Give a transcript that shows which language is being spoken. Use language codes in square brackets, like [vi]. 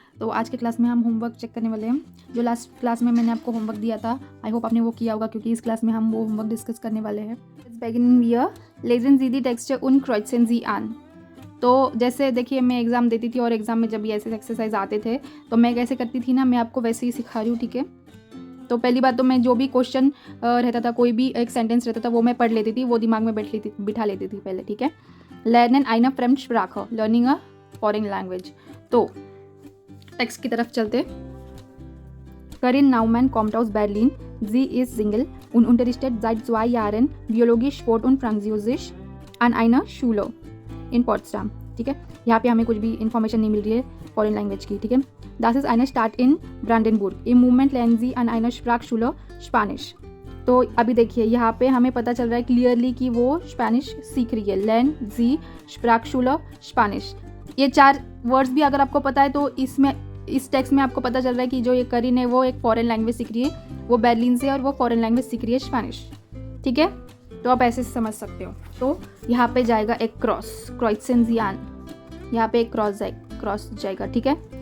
[hi] तो आज के क्लास में हम होमवर्क चेक करने वाले हैं। जो लास्ट क्लास में मैंने आपको होमवर्क दिया था, आई होप आपने वो किया होगा, क्योंकि इस क्लास में हम वो होमवर्क डिस्कस करने वाले हैं। [en] let's begin [de] wir lesen Sie die Texte und kreuzen sie an। [hi] तो जैसे देखिए, मैं एग्ज़ाम देती थी और एग्ज़ाम में जब भी ऐसे एक्सरसाइज आते थे तो मैं कैसे करती थी ना, मैं आपको वैसे ही सिखा रही हूँ, ठीक है। तो पहली बात तो मैं जो भी क्वेश्चन रहता था, कोई भी एक सेंटेंस रहता था, वो मैं पढ़ लेती थी, वो दिमाग में बिठा लेती थी पहले, ठीक है। [de] Lernen eine Fremdsprache, [en] learning a foreign language। [hi] तो टेक्स्ट की तरफ चलते। [de] Karin Naumann kommt aus Berlin. Sie ist Single und unterrichtet seit 2 Jahren Biologie, Sport und Französisch an einer Schule in Potsdam। [hi] ठीक है, यहाँ पे हमें कुछ भी इन्फॉर्मेशन नहीं मिल रही है फॉरेन लैंग्वेज की, ठीक है। [de] Das ist eine Stadt in Brandenburg. Im Moment lernen sie an einer Sprachschule Spanisch। [hi] तो अभी देखिए, यहाँ पे हमें पता चल रहा है क्लियरली कि वो स्पेनिश सीख रही है। [de] Lernen sie Sprachschule Spanisch। [hi] ये 4 वर्ड्स भी अगर आपको पता है तो इस टेक्स्ट में आपको पता चल रहा है कि जो ये करीन है वो एक फॉरेन लैंग्वेज सीख रही है, वो बर्लिन से, और वो फॉरेन लैंग्वेज सीख रही है स्पेनिश, ठीक है। तो आप ऐसे समझ सकते हो। तो यहाँ पे जाएगा एक क्रॉस, क्रोइसेंजियान, यहाँ पे एक क्रॉस जाएगा, ठीक है।